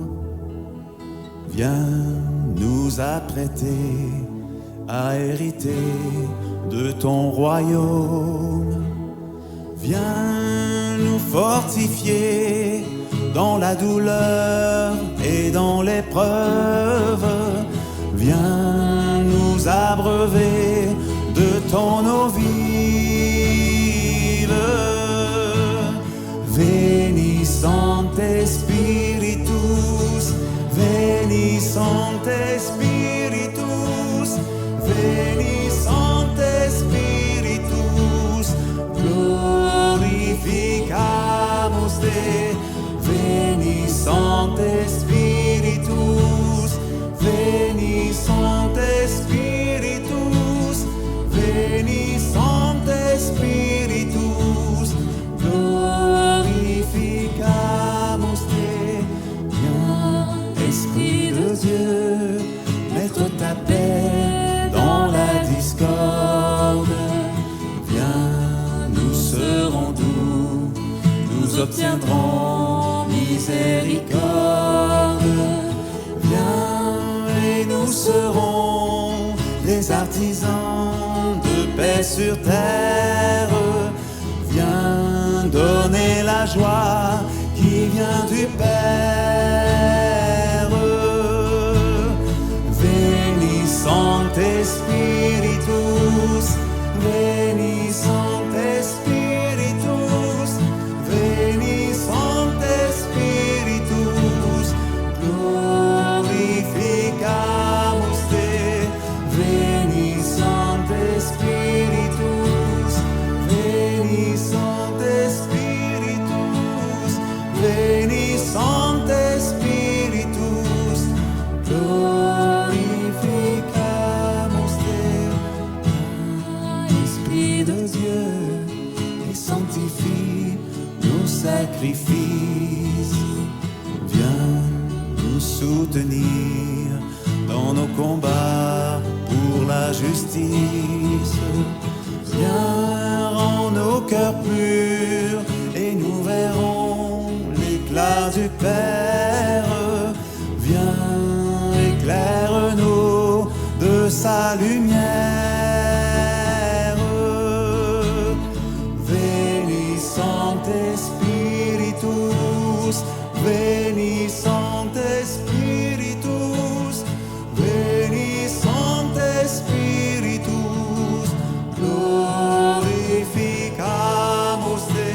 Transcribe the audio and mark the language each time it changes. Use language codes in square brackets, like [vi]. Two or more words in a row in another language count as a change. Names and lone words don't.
[fr] Viens nous apprêter à hériter de ton royaume. Viens nous fortifier dans la douleur et dans l'épreuve. Viens nous abreuver de ton eau vive. [la] Veni Sancte Spiritus, Veni Sancte Spiritus, Veni Sancte Spiritus, glorificamus te. Veni Sancte Spiritus, Veni Sancte Spiritus, Veni Sancte Spiritus, glorificamus te. [fr] Viens, Esprit de Dieu, mettre ta paix dans la discorde. Viens, nous serons doux, nous obtiendrons miséricorde. Viens et nous serons des artisans de paix sur terre. Viens donner la joie qui vient du Père. [la] Veni Sancte Spiritus, Veni Sancte Spiritus, Veni Sancte Spiritus, glorificamus te. Veni Sancte Spiritus, Veni Sancte Spiritus, Veni Sancte Spiritus, glorificamus te. [fr] Esprit de Dieu, et sanctifie nos sacrifices. Viens nous soutenir dans nos combats pour la justice. Viens, rends nos cœurs purs et nous verrons l'éclat du Père. Viens, éclaire-nous de sa lumière. [la] Veni Sancte Spiritus, Veni Sancte Spiritus, Veni Sancte Spiritus, glorificamus te.